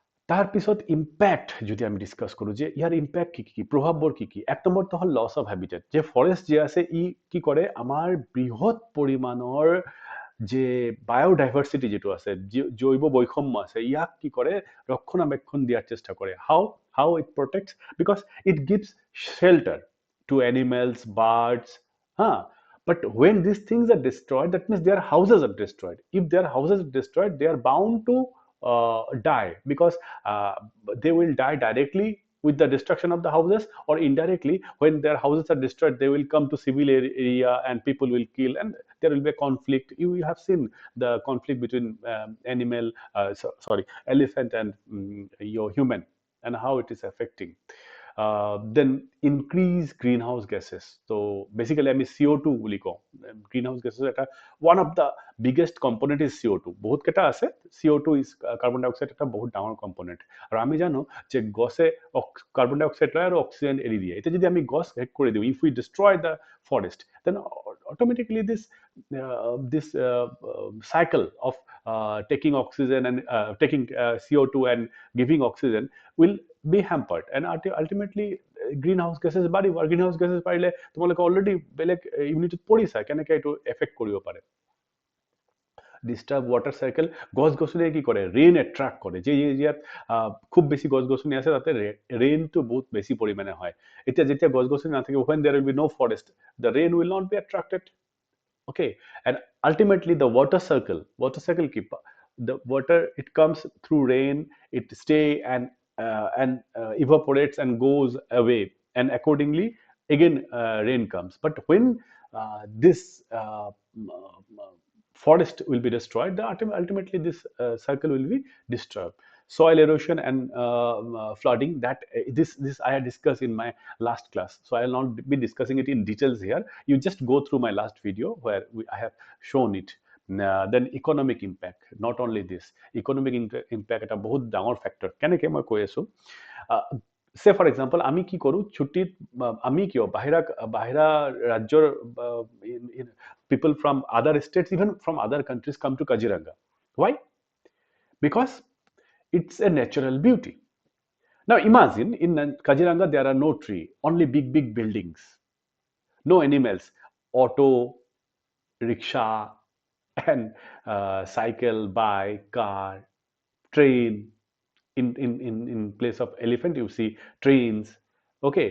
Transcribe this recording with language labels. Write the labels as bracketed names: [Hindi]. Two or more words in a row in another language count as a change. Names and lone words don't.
[Assamese] তাৰ পিছত ইম্পেক্ট যদি আমি ডিছকাছ কৰোঁ যে ইয়াৰ ইম্পেক্ট কি কি প্ৰভাৱবোৰ কি কি এক নম্বৰটো হ'ল [English] loss of habitat [Assamese] যে ফৰেষ্ট যে আছে ই কি কৰে আমাৰ বৃহৎ পৰিমাণৰ যে বায়োডাইভাৰ্চিটি যিটো আছে জৈৱ বৈষম্য আছে ইয়াক কি কৰে ৰক্ষণাবেক্ষণ দিয়াৰ চেষ্টা কৰে [English] how it protects because it gives shelter to animals, birds, huh? But when these things are destroyed, that means their houses are destroyed. If their houses are destroyed, they are bound to die because uh, they will die directly with the destruction of the houses or indirectly when their houses are destroyed they will come to civil area and people will kill and there will be a conflict you have seen the conflict between animal sorry elephant and your human and how it is affecting then increase greenhouse gases. So basically, I mean CO2 [Assamese] বুলি কওঁ [English] greenhouse gases [Assamese] এটা [English] one of the biggest component is CO2 [Assamese] বহুত কেইটা আছে [English] CO2 is carbon dioxide [Assamese] এটা বহুত ডাঙৰ component আৰু আমি জানো যে গছে [English] carbon dioxide [Assamese] লয় আৰু অক্সিজেন এৰি দিয়ে এতিয়া যদি আমি গছ শেষ কৰি দিওঁ [English] if we destroy the forest then automatically this cycle of taking oxygen and taking CO2 and giving oxygen will be hampered and ultimately greenhouse gases [Assamese] বাঢ়িব আৰু [English] greenhouse gases [Assamese] বাঢ়িলে তোমালোকে অলৰেডি বেলেগ ইউনিটত পঢ়িছা কেনেকৈ এইটো এফেক্ট কৰিব পাৰে [English] disturb water cycle [Assamese] গছ গছনিয়ে কি কৰে [English] rain attract [Assamese] কৰে যে ইয়াত খুব বেছি গছ গছনি আছে তাতে ৰেইনটো বহুত বেছি পৰিমাণে হয় এতিয়া যেতিয়া গছ গছনি নাথাকিব [English] when there will be no forest the rain will not be attracted okay and ultimately the water circle keep the water it comes through rain it stay and evaporates and goes away and accordingly again rain comes but when this forest will be destroyed, ultimately this circle will be disturbed. Soil erosion and flooding. This I had discussed in my last class, so I will not be discussing it in details here. You just go through my last video where I have shown it. Then economic impact. Not only this, economic impact [Assamese] এটা বহুত ডাঙৰ ফেক্টৰ কেনেকৈ মই কৈ আছো [English] say for example [Assamese] আমি কি কৰোঁ ছুটিত আমি কিয় বাহিৰা বাহিৰা ৰাজ্যৰ [English] people from other states even from other countries come to Kaziranga why because it's a natural beauty now imagine in Kaziranga there are no tree only big buildings no animals auto rickshaw and cycle bike car train in place of elephant you see trains okay